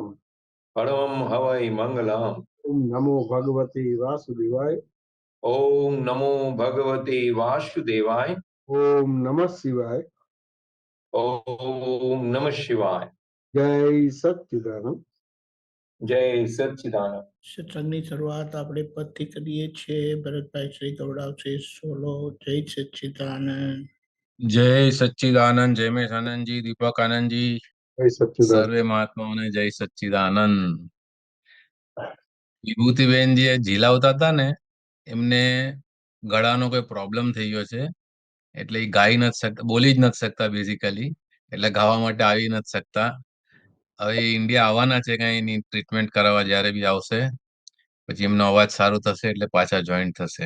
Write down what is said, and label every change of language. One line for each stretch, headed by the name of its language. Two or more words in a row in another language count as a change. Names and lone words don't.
Sanskrit: परमं हवै मंगलम। ओम नमो भगवते वासुदेवाय। ओम नमो भगवते वासुदेवाय। ओम नमः शिवाय। ओम नमः शिवाय। जय सच्चिदानंद। जय सच्चिदानंद।
Gujarati: સત્સંગની શરૂઆત આપણે પદથી કરીએ છીએ. ભરતભાઈ શ્રી ગૌડાવશે સોલો.
Sanskrit: जय सच्चिदानंद। जय सच्चिदानंद। जयमेश आनंद जी, दीपक आनंद जी, जय सच्चिदानंद।
Gujarati: સર્વે મહાત્માઓને
Sanskrit: जय सच्चिदानंद।
Gujarati: વિભૂતિબેન જે ઝીલાવતા હતા ને, એમને ગળાનો કોઈ પ્રોબ્લેમ થઈ ગયો છે, એટલે એ ગાઈ નથી શકતા, બોલી જ નથી શકતા બેઝિકલી, એટલે ગાવા માટે આવી નથી શકતા. હવે એ ઇન્ડિયા આવવાના છે, કઈ એની ટ્રીટમેન્ટ કરાવવા જ્યારે બી આવશે, પછી એમનો અવાજ સારો થશે એટલે પાછા જોઈન્ટ થશે.